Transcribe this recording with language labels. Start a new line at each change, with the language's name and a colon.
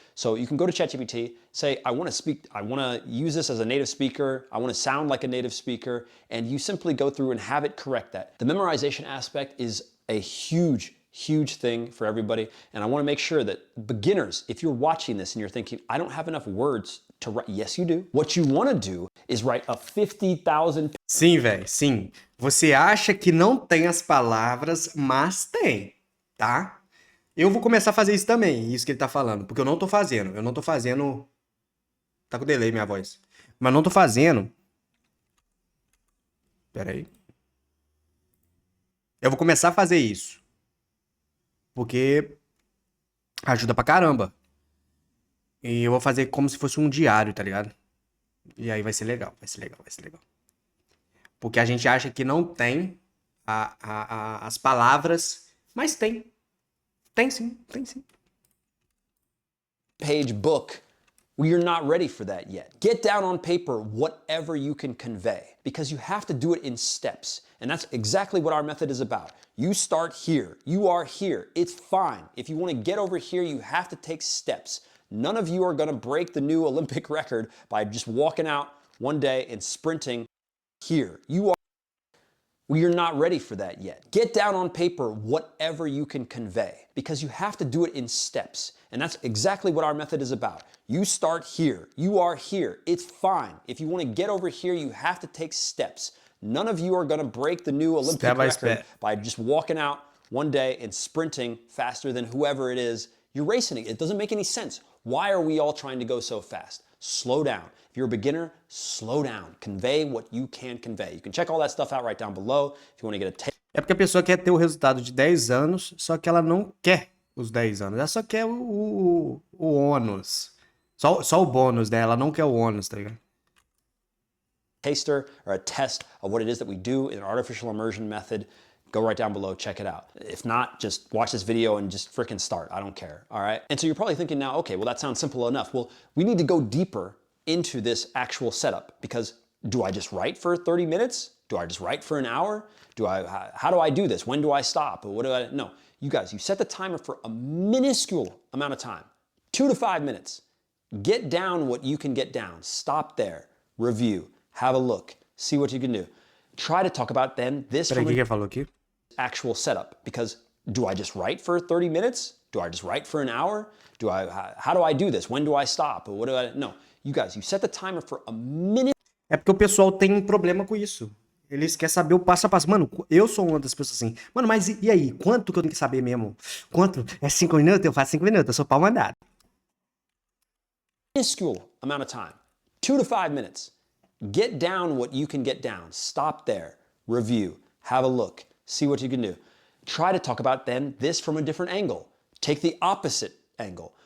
English: So you can go to ChatGPT, say, I want to use this as a native speaker, I want to sound like a native speaker, and you simply go through and have it correct that. The memorization aspect is a huge thing for everybody, and I want to make sure that beginners, if you're watching this and you're thinking, I don't have enough words to write, yes you do. What you want to do is write a 50,000...
Portuguese: Sim, velho, sim. Você acha que não tem as palavras, mas tem, tá? Eu vou começar a fazer isso também, isso que ele tá falando, porque eu não tô fazendo. Eu não tô fazendo. Tá com delay minha voz. Mas não tô fazendo. Pera aí. Eu vou começar a fazer isso. Porque ajuda pra caramba. E eu vou fazer como se fosse um diário, tá ligado? E aí vai ser legal, vai ser legal, vai ser legal. Porque a gente acha que não tem as palavras, mas tem. Tem sim, tem sim.
English: Page book, you're not ready for that yet. Get down on paper whatever you can convey, because you have to do it in steps. And that's exactly what our method is about. You start here. You are here. It's fine. If you want to get over here, you have to take steps. None of you are going to break the new Olympic record by just walking out one day and sprinting here. You're not ready for that yet. Get down on paper whatever you can convey, because you have to do it in steps. And that's exactly what our method is about. You start here. You are here. It's fine. If you want to get over here, you have to take steps. None of you are going to break the new Olympic record by just walking out one day and sprinting faster than whoever it is. You're racing it. It doesn't make any sense. Why are we all trying to go so fast? Slow down. If you're a beginner, slow down. Convey what you can convey. You can check all that stuff out right down below if you want to get a taste.
Portuguese: É porque a pessoa quer ter o resultado de 10 anos, só que ela não quer os 10 anos. Ela só quer o ônus. Só o bônus, né? Ela não quer o ônus, tá ligado?
English: Taster or a test of what it is that we do in an artificial immersion method, go right down below, check it out. If not, just watch this video and just freaking start. I don't care, all right? And so you're probably thinking now, okay, well, that sounds simple enough. Well, we need to go deeper into this actual setup, because do I just write for 30 minutes? Do I just write for an hour? How do I do this? When do I stop? Or no, you guys, you set the timer for a minuscule amount of time, 2 to 5 minutes. Get down what you can get down. Stop there, review, have a look, see what you can do. Try to talk about then this
Portuguese: Peraí, o que ele falou aqui?
English: Actual setup, because do I just write for 30 minutes? Do I just write for an hour? How do I do this? When do I stop? Or no, you guys, you set the timer for a minute.
Portuguese: É porque o pessoal tem um problema com isso. Eles querem saber o passo a passo. Mano, eu sou uma das pessoas assim. Mano, mas e aí? Quanto que eu tenho que saber mesmo? Quanto? É 5 minutos? Eu faço 5 minutos. Eu sou pau mandado.
English: Minuscule amount of time, 2 to 5 minutes. Get down what you can get down. Stop there, review, have a look, see what you can do. Try to talk about then this from a different angle. Take the opposite angle.